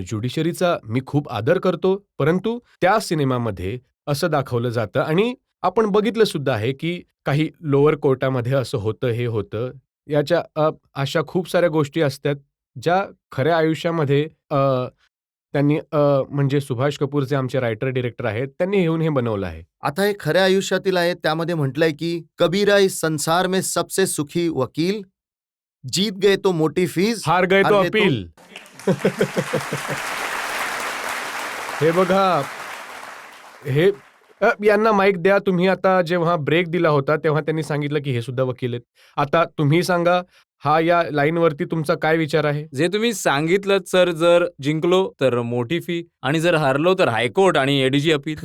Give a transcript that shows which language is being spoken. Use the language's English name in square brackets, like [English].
[Marathi] ज्युडिशरीचा मी खूप आदर करतो, परंतु त्या सिनेमामध्ये असं दाखवलं जातं आणि आपण बघितलं सुद्धा आहे की काही लोअर कोर्टामध्ये असं होतं, हे होतं. याच्या अशा खूप साऱ्या गोष्टी असतात ज्या खऱ्या आयुष्यामध्ये त्यांनी म्हणजे सुभाष कपूर जे आमचे रायटर डिरेक्टर आहेत त्यांनी येऊन हे बनवलं आहे. आता हे खऱ्या आयुष्यातील आहे. त्यामध्ये म्हटलंय की [Hindi] कबीरा इस संसार में सबसे सुखी वकील, जीत गए तो मोटी फीस, हार गए तो अपील. [Marathi] हे बघा, हे यांना माईक द्या. तुम्ही आता जेव्हा ब्रेक दिला होता तेव्हा त्यांनी सांगितलं की हे सुद्धा वकील आहेत. आता तुम्ही सांगा, हा या लाईनवरती तुमचा काय विचार आहे? जे तुम्ही सांगितलं सर, जर जिंकलो तर मोठी फी आणि जर हारलो तर हायकोर्ट आणि एडीजी अपील.